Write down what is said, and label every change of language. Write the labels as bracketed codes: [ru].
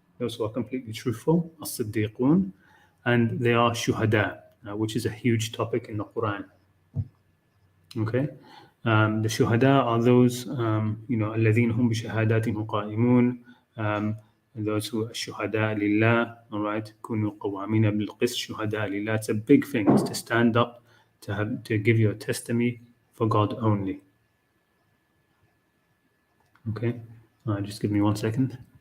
[en] Those who are completely truthful, as-siddiqun, and they are shuhada, which is a huge topic in the Quran. Okay, the shuhada are those, [ar] الذين هم بشهاداتهم قائمون, [en] those who are shuhada lillah. All right, [ar] كونوا قوامين بالقسط شهداء لله. [en] It's a big thing. It's to stand up to give your testimony for God only. Okay, just give me 1 second.